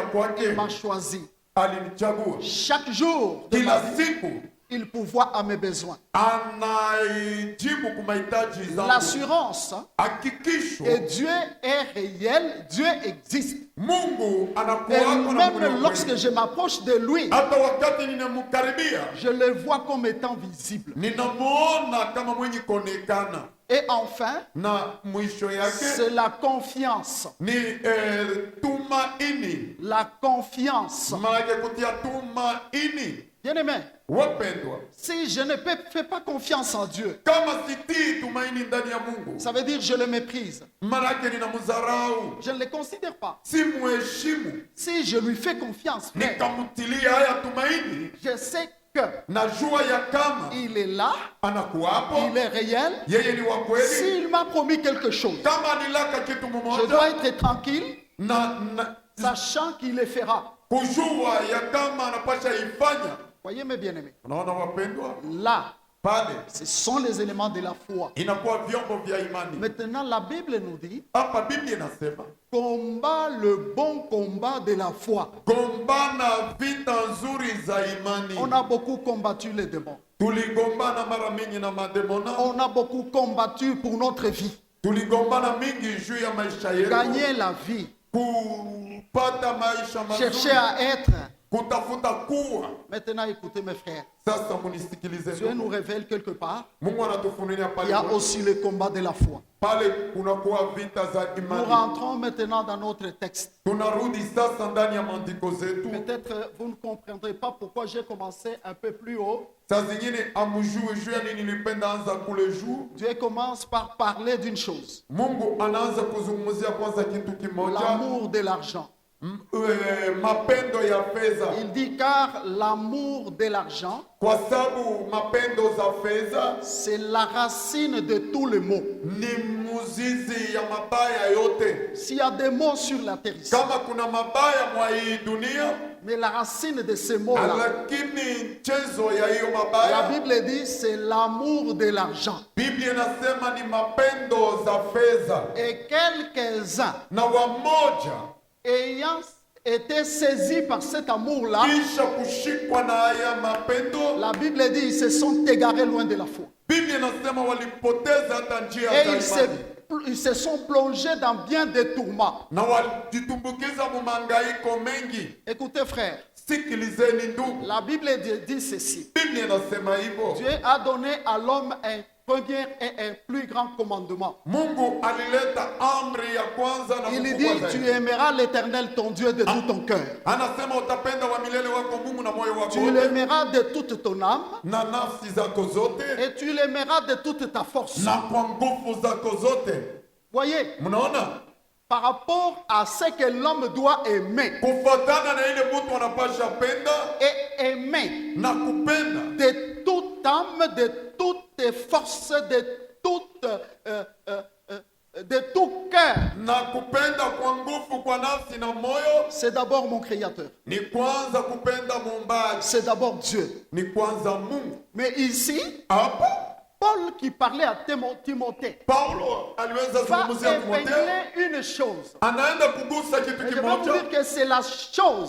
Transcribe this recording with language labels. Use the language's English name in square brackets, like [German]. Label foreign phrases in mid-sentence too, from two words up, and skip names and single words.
[French] Il [Swahili] kwake. [French] m'a choisi. [Swahili] Alinichagua [French] Chaque jour de ma [Swahili] kila [French] vie, [Swahili] siku, [French] il pourvoit à mes besoins. [Swahili] anaijibu kwa mahitaji zangu. [French] L'assurance [Swahili] Hakikisho [French] que Dieu est réel, Dieu existe. [Swahili] Mungu [French] Et [Swahili] anakuwa na Mungu [French] même lorsque [Swahili] kweli. [French] je m'approche de lui, [Swahili] Hata wakati ninamkaribia, [French] je le vois comme étant visible. [Swahili] ninamuona kama mwenye kuonekana. [French] Et enfin, [Swahili] Na mwisho yake [French] c'est la confiance. [Swahili] ni tumaini. [French] La confiance. [Swahili] Maana kutia tumaini. [French] Bien-aimé, [Swahili] Wapendwa, [French] si je ne fais pas confiance en Dieu, [Swahili] kama sitii tumaini ndani ya Mungu, [French] ça veut dire que je le méprise. [Swahili] maanake ninamdharau, [French] Je ne le considère pas. [Swahili] si muheshimu, [French] Si je lui fais confiance, frère, [Swahili] nikamtilia haya tumaini, [French] je sais que [Swahili] najua ya kama [French] il est là, [Swahili] anakuwapo, [French] il est réel. [Swahili] yeye ni wa kweli. [French] S'il m'a promis quelque chose, [Swahili] Kama nilaka kitu [French] je dois [Swahili] mmoja [French] être tranquille, [Swahili] na [French] sachant qu'il le fera. [Swahili] kujua ya kama anapasha ifanya. [French] Voyez mes bien-aimés, [Swahili] Unaona wapendwa, [French] là, [Swahili] pale [French] ce sont les éléments de la foi. [Swahili] inakuwa vyombo vya imani. [French] Maintenant, la Bible nous dit, [Swahili] Hapa Biblia inasema [French] combat le bon combat de la foi. [Swahili] gombana vita nzuri za imani. [French] On a beaucoup combattu les démons. [Swahili] Tuligombana mara mingi na mademona, [French] On a beaucoup combattu pour notre vie. [Swahili] tuligombana mingi juu ya maisha yetu, [French] Gagner la vie. [Swahili] kupata maisha [French] Chercher [Swahili] mazuri, [French] à être [Swahili] kutafuta kuwa. [French] Maintenant, écoutez mes frères. [Swahili] Sasa munisikilize [French] Dieu nous [Swahili] ndugu. [French] révèle quelque part [Swahili] Mungu anatufunulia [French] qu'il y a [Swahili] pale [French] aussi le combat de la foi. [Swahili] pale kunakuwa vita za [French] Nous [Swahili] imani. [French] rentrons maintenant dans notre texte. [Swahili] Tunarudi sasa ndani ya maandiko zetu. [French] Peut-être vous ne comprendrez pas pourquoi j'ai commencé un peu plus haut. [Swahili] Saa zingine amjue juu ya nini nilipenda anza kule juu. [French] Dieu commence par parler d'une chose, [Swahili] Mungu anaanza kuzungumzia kwanza kitu kimoja, [French] l'amour de l'argent. [Swahili] mapendo ya fedha, [French] Il dit car l'amour de l'argent, [Swahili] kwa sababu mapendo za fedha [French] c'est la racine de tout le mot. [Swahili] ni muzizi ya mabaya yote. [French] S'il y a des mots sur la terre ici, [Swahili] Kama kuna mabaya mwa hii dunia, [French] mais la racine de ces mots-là, [Swahili] lakini chanzo ya hiyo [French] la [Swahili] mabaya, [French] Bible dit c'est l'amour de l'argent. [Swahili] Biblia inasema ni mapendo za fedha, [French] Et quelques-uns [Swahili] na wamoja [French] ayant été saisis par cet amour-là, [Swahili] kisha kushikwa na haya mapendo, [French] la Bible dit ils se sont égarés loin de la foi. [Swahili] Biblia inasema walipoteza hata njia [French] Et [Swahili] za imani [French] ils se sont plongés dans bien des tourments. [Swahili] na walijitumbukiza mu mangaiko mengi. [French] Écoutez frère, [Swahili] Sikilizeni ndugu, [French] la Bible dit ceci. [Swahili] Biblia inasema hivyo. [French] Dieu a donné à l'homme un premier et un plus grand commandement. [Swahili] Mungu alileta amri ya kwanza na [French] Il [Swahili] mkubwa [French] dit, tu [Swahili] zaidi. [French] aimeras l'Éternel ton Dieu de tout ton cœur. [Swahili] Anasema utapenda wa milele wako Mungu na moyo wako [French] Tu [Swahili] wote [French] l'aimeras de toute ton âme [Swahili] na nafsi zako zote [French] et tu l'aimeras de toute ta force. [Swahili] na kwa nguvu zako zote. [French] Voyez, [Swahili] Mnaona, [French] par rapport à ce que l'homme doit aimer [Swahili] kufuatana na ile mtu anapasha penda [French] et aimer [Swahili] na kupenda [French] de toute âme, de toutes tes forces, de tout cœur, [Swahili] na kupenda kwa nguvu kwa nafsi na moyo, [French] c'est d'abord mon Créateur. [Swahili] ni kwanza kupenda Muumbaji, [French] C'est d'abord Dieu. [Swahili] ni kwanza Mungu. [French] Mais ici, [Swahili] Hapa [French] Paul qui parlait à Timothée [Swahili] Paulo aliweza [French] va [Swahili] kuzungumzia Timotheo, [French] épingler une chose. [Swahili] anaenda kugusa kitu [French] Et je vais vous [Swahili] kimoja, [French] dire que c'est la chose